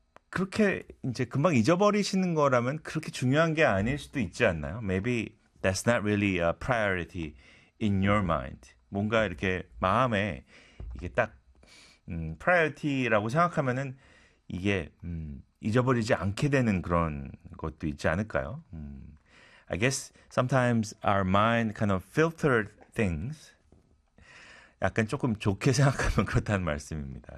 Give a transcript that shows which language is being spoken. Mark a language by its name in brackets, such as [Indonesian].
[Korean] 그렇게 이제 금방 잊어버리시는 거라면 그렇게 중요한 게 아닐 수도 있지 않나요? [English] Maybe that's not really a priority in your mind. [Korean] 뭔가 이렇게 마음에 이게 딱 priority라고 생각하면은 이게 잊어버리지 않게 되는 그런 것도 있지 않을까요? [English] I guess sometimes our mind kind of filter things. [Korean] 약간 조금 좋게 생각하면 그렇다는 말씀입니다.